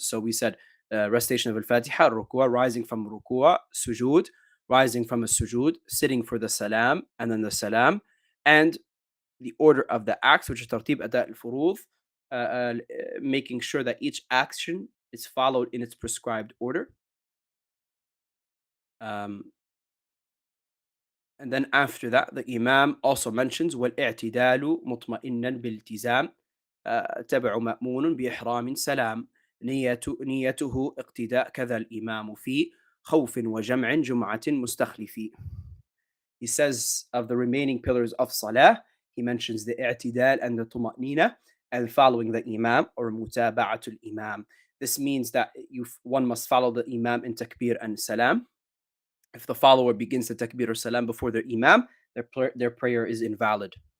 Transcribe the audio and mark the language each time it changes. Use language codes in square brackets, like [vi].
[en] So we said recitation of al-Fatiha, al-Ruku', rising from Ruku', Sujud, rising from al-Sujud, sitting for the Salam, and then the Salam, and the order of the acts, which is tartib ada' al-Furud, making sure that each action is followed in its prescribed order. And then after that, the Imam also mentions [ar] وَالْإِعْتِدَالُ مُطْمَئِنًّا بِالْتِزَامِ تَبْعُ مَأْمُونٌ بِإِحْرَامٍ سَلَامٍ نيته اقتداء كذا الإمام في خوف وجمع جمعة مستخلف. [en] He says of the remaining pillars of Salah, he mentions the i'tidal and the tuma'nina, and following the Imam, or mutaba'atul Imam. This means that one must follow the Imam in takbir and salam. If the follower begins the takbir or salam before their Imam, their prayer is invalid.